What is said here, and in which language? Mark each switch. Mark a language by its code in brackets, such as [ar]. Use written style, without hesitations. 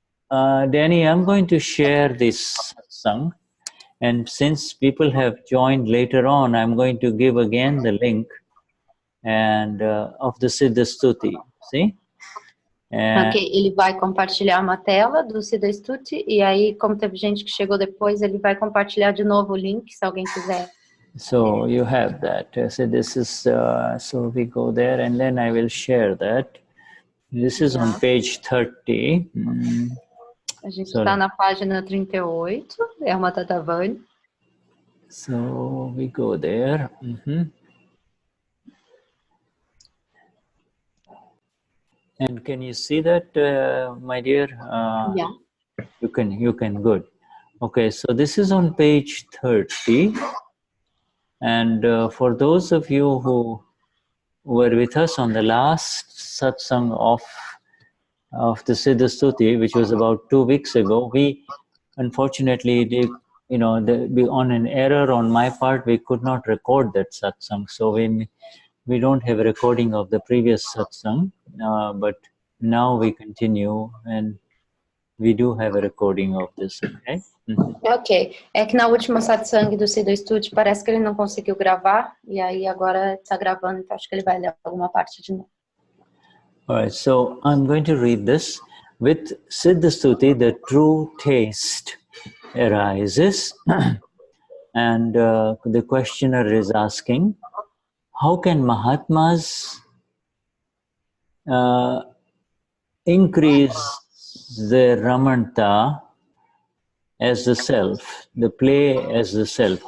[en] Danny, I'm going to share this satsang, and since people have joined later on, I'm going to give again the link and of the Siddha Stuti. See. And [pt] Ok, ele vai compartilhar uma tela do Siddha Stuti e aí, como teve gente que chegou depois, ele vai compartilhar de novo o link, se alguém quiser. [en] so you have that. So this is, so we go there and then I will share that. This is on page 30. [pt] A gente [en] Sorry. [pt] está na página 38, é uma Dadavani. [en] So we go there. And can you see that, my dear? Yeah. You can, good. Okay, so this is on page 30. And for those of you who were with us on the last satsang of the Siddha Stuti, which was about 2 weeks ago, we unfortunately, on an error on my part, we could not record that satsang. So we don't have a recording of the previous satsang, but now we continue and we do have a recording of this, okay? [pt] Ok, é que na última satsang do Siddha Stuti parece que ele não conseguiu gravar, e aí agora está gravando, então acho que ele vai ler alguma parte de novo. [en] All right, so I'm going to read this. With Siddha Stuti, the true taste arises, and the questioner is asking, how can Mahatmas increase the Ramanta as the self, the play as the self?